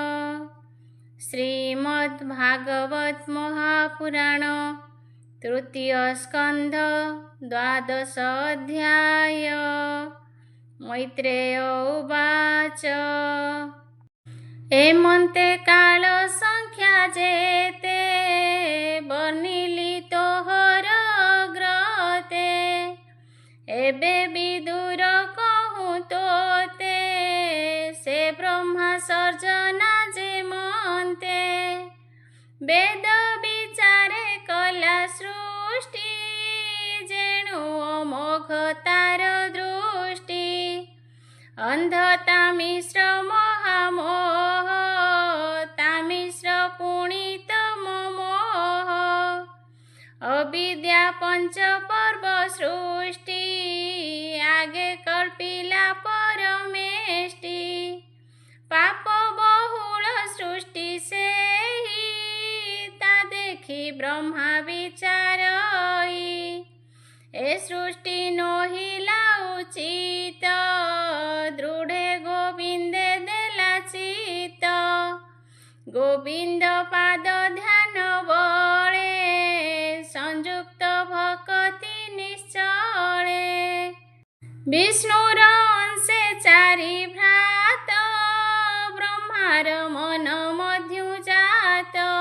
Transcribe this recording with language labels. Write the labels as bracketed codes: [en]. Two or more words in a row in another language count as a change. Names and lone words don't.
[sa] श्रीमद्भागवत महापुराण तृतीय स्कंध द्वादश अध्याय। मैत्रेय उवाच [or] ଏମନ୍ତେ କାଳ ସଂଖ୍ୟା ଜେତେ ବର୍ଣ୍ଣିଲି ତୋହର ଗ୍ରତେ ଏବେ ବିଦୁର କହୁଁ ତୋତେ ସେ ବ୍ରହ୍ମା ସର୍ଜନା ଜେ ମନ୍ତେ ବେଦ ବିଚାରେ କଲା ସୃଷ୍ଟି ଜେଣୁ ଅମୋଘ ତାର ଦୃଷ୍ଟି ଅନ୍ଧତା ମିଶ୍ର ମହାମୋହ ତାମିଶ୍ର ପୁଣିତ ମୋହ ଅବିଦ୍ୟା ପଞ୍ଚ ପର୍ବ ସୃଷ୍ଟି ଆଗେ କଳ୍ପିଲା ପରମେଷ୍ଟି ପାପ ବହୁଳ ସୃଷ୍ଟି ସେ ହି ତା ଦେଖି ବ୍ରହ୍ମା ବିଚାରଇ ଏ ସୃଷ୍ଟି ନୋହିଲା ଉଚିତ ଦୃଢ଼େ ଗୋବିନ୍ଦେ ଦେଲା ଚିତ ଗୋବିନ୍ଦ ପାଦ ଧ୍ୟାନ ବଳେ ସଂଯୁକ୍ତ ଭକ୍ତି ନିଶ୍ଚଳେ ବିଷ୍ଣୁର ଅଂଶେ ଚାରି ଭ୍ରାତ ବ୍ରହ୍ମାର ମନ ମଧ୍ୟୁ ଜାତ